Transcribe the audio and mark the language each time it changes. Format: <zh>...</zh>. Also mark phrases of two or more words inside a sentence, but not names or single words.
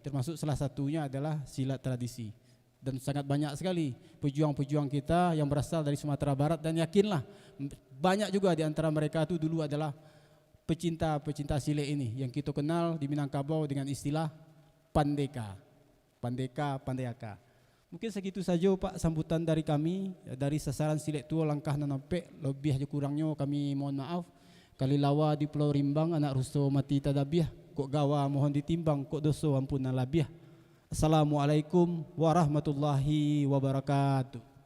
<id>Termasuk salah satunya adalah silat tradisi. Dan sangat banyak sekali pejuang-pejuang kita yang berasal dari Sumatera Barat dan yakinlah banyak juga di antara mereka itu dulu adalah pecinta silek ini yang kita kenal di Minangkabau dengan istilah pandeka. Pandeka. Mungkin segitu saja Pak sambutan dari kami dari sasaran silek tua langkah nanampek. Lebih aja kurangnya kami mohon maaf.</id> <min>Kali lawa di Pulau Rimbang anak rusto mati tadabiah. Kok gawa mohon ditimbang kok doso ampunan labiah.</min> <ar>السلام عليكم ورحمة الله وبركاته.</ar>